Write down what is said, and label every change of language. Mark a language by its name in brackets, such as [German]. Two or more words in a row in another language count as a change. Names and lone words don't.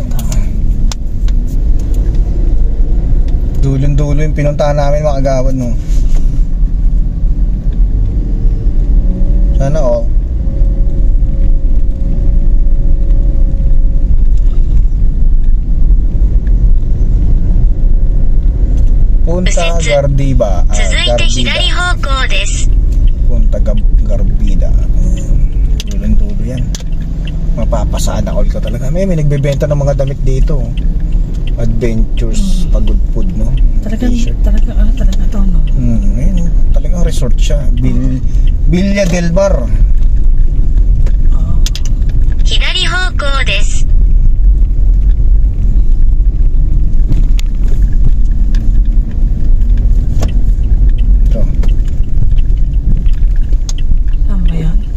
[Filipino] Dulong-dulo yung pinuntahan namin, mga kagawad, no? Sana all. Punta Gardiba. [Japanese] 続いて左方向です。 [Filipino] Punta Garbida. Dulong-dulo yan. Mapapasada all ka talaga. May nagbebenta ng mga damit dito. Adventures, Pagudpud, no? Talagang T-shirt. to, no? Ayun, talagang resort siya. Villa del Bar. [Japanese] 左方向です。 [Filipino] Ito. Saan ba yan?